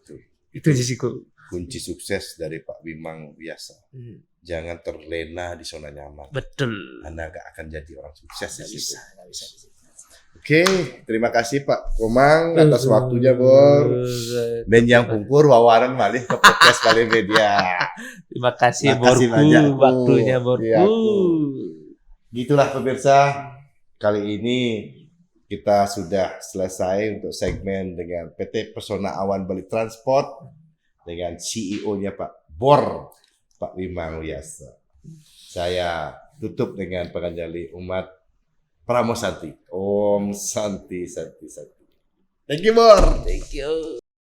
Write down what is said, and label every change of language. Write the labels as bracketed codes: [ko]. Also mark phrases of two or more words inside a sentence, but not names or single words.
[id] Betul. Itu aja sih kunci sukses dari Pak Wimang Wiyasa. Jangan terlena di zona nyaman. Betul. Anda gak akan jadi orang sukses Gak di situ. bisa. Oke, terima kasih Pak Komang atas waktunya Bor. [ban] Dan yang pungkur wawaran malih ke podcast Bali Media. [id] Terima kasih Borku, banyak waktunya Borku. Ya, gitulah pemirsa. Kali ini kita sudah selesai untuk segmen dengan PT Pesona Awan Bali Transport dengan CEO-nya Pak Bor, Pak Wimang Wiyasa. Saya tutup dengan penganjali umat Pramosanti. [sa] Om Santi Santi Santi. [en] Thank you, Bor. Thank you.